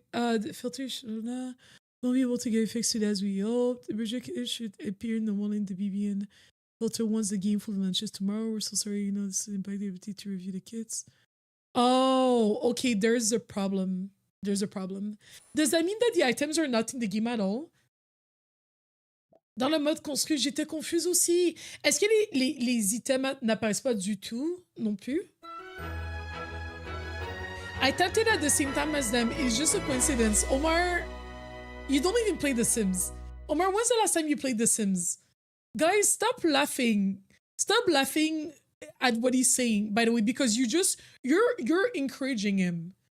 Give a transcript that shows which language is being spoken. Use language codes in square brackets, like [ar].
[en] The filter should not be able to get fixed as we hoped. The Bridgerton should appear normal in the BBN filter once the game fully launches tomorrow. We're so sorry, this is impacting the ability to review the kits. Oh, okay, there's a problem. There's a problem. Does that mean that the items are not in the game at all? [fr] Dans le mode construit, j'étais confuse aussi. Est-ce que les items n'apparaissent pas du tout non plus? [en] I tapped it at the same time as them. It's just a coincidence. Omar, you don't even play The Sims. Omar, when's the last time you played The Sims? Guys, stop laughing. Stop laughing at what he's saying, by the way, because you're encouraging him.